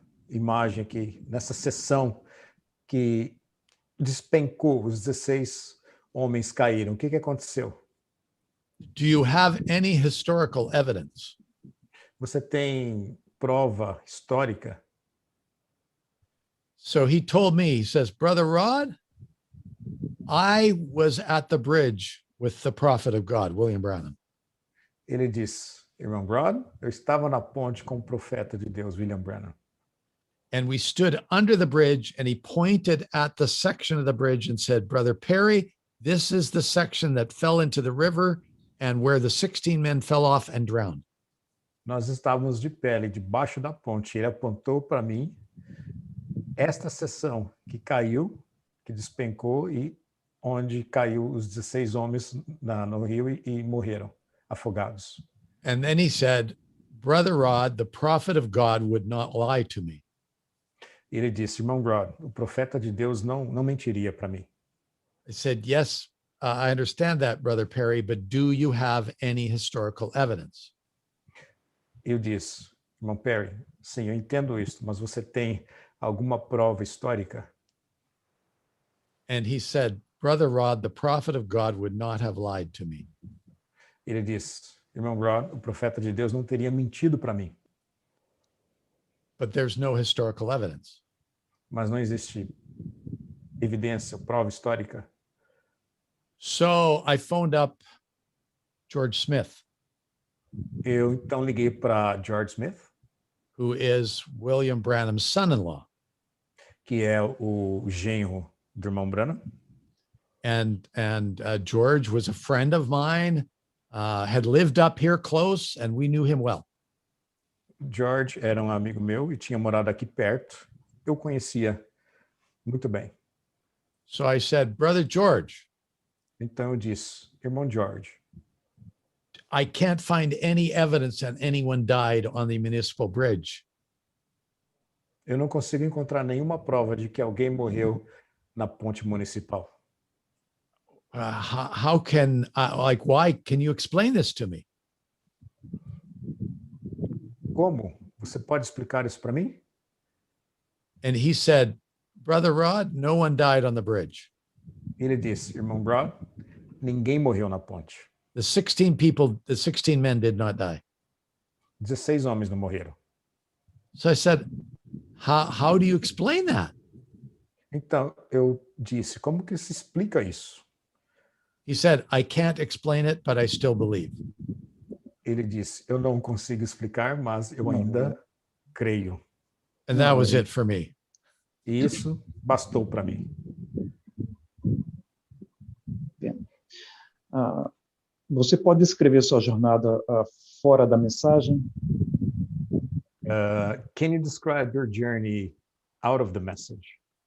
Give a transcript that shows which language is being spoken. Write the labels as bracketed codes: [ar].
[pt] imagem aqui, nessa sessão que despencou, os 16 homens caíram. O que aconteceu? [en] Do you have any historical evidence? [pt] Você tem prova histórica? [en] So he told me, he says, Brother Rod, I was at the bridge with the prophet of God, William Branham. [pt] Ele disse, irmão Rod, eu estava na ponte com o profeta de Deus, William Branham. [en] And we stood under the bridge, and he pointed at the section of the bridge and said, Brother Perry, this is the section that fell into the river and where the 16 men fell off and drowned. [pt] Nós estávamos de pé ali debaixo da ponte. Ele apontou para mim esta seção que caiu, que despencou e onde caiu os 16 homens no rio e morreram afogados. [en] And then he said, Brother Rod, the prophet of God would not lie to me. [pt] Ele disse, irmão Rod, o profeta de Deus não mentiria para mim. [en] I said, yes, I understand that, Brother Perry, but do you have any historical evidence? [pt] Eu disse, irmão Perry, sim, eu entendo isso, mas você tem alguma prova histórica? [en] And he said, Brother Rod, the prophet of God would not have lied to me. [pt] Ele disse, irmão Rod, o profeta de Deus não teria mentido para mim. [en] But there's no historical evidence. [pt] Mas não existe evidência, prova histórica. [en] So I phoned up George Smith, [pt] Eu então liguei para George Smith, [en] who is William Branham's son-in-law. [pt] que é o genro do irmão Branham. [en] And George was a friend of mine, had lived up here close, and we knew him well. [pt] George era um amigo meu e tinha morado aqui perto. Eu conhecia muito bem. [en] So I said, Brother George, [pt] Então eu disse, irmão George, [en] I can't find any evidence that anyone died on the municipal bridge. [pt] eu não consigo encontrar nenhuma prova de que alguém morreu na ponte municipal. [en] How can, why? Can you explain this to me? [pt] Como? Você pode explicar isso para mim? [en] And he said, Brother Rod, no one died on the bridge. [pt] Ele disse, irmão Rod, ninguém morreu na ponte. [en] The 16 men did not die. [pt] 16 homens não morreram. [en] So I said, how do you explain that? [pt] Então eu disse, como que se explica isso? [en] He said, I can't explain it, but I still believe. [pt] Ele disse, eu não consigo explicar, mas eu ainda creio. [en] And that was it for me. [pt] E isso bastou para mim. Você pode descrever sua jornada fora da mensagem? [en] Can you describe your journey out of the message?